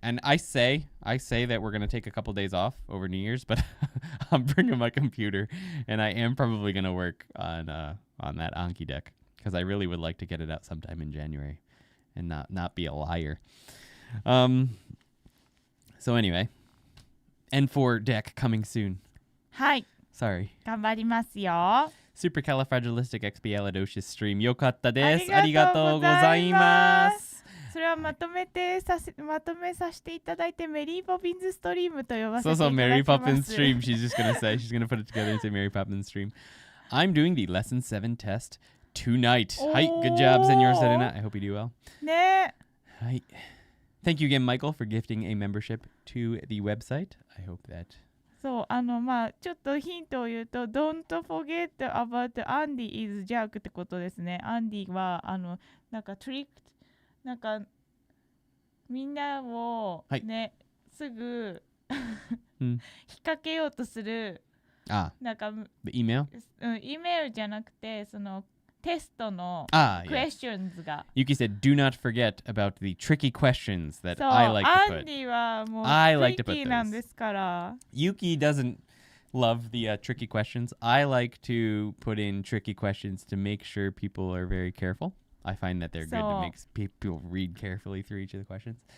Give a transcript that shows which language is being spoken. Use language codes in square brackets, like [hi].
[en] And I say that we're going to take a couple days off over New Year's, but I'm bringing my computer, and I am probably going to work on that Anki deck because I really would like to get it out sometime in January and not be a liar. So anyway, N4 deck coming soon. [ja] はい。 [en] Sorry. [ja] 頑張りますよ。 [en] Supercalifragilisticexpialidocious stream [ja] よかったです。ありがとうございます。それはまとめさせていただいてメリーポピンズストリームと呼ばせていただきます。そうそう、 [en] Mary Poppins stream. She's just gonna put it together and say Mary Poppins stream. I'm doing the lesson 7 test tonight. はい、good job, Senor Serena. I hope you do well. [ja] ね。はい。 [en] Thank you again, Michael, for gifting a membership to the website. I hope that. [ja] そうまあちょっとヒントを言うと [en] Don't forget about Andy is Jack [ja] ってことですね。アンディはなんかなんかみんなをね、すぐ引っ掛けようとするなんか [en] the email? [ja] イメールじゃなくてそのテストの questions が [en] Yuki said, do not forget about the tricky questions that I like to put. [ja] アンディはもう [en] I like to [ja] トリッキ [en] put [ja] ーなんですから [en] Yuki doesn't love the tricky questions. I like to put in tricky questions to make sure people are very careful. I find that they're good to make people read carefully through each of the questions.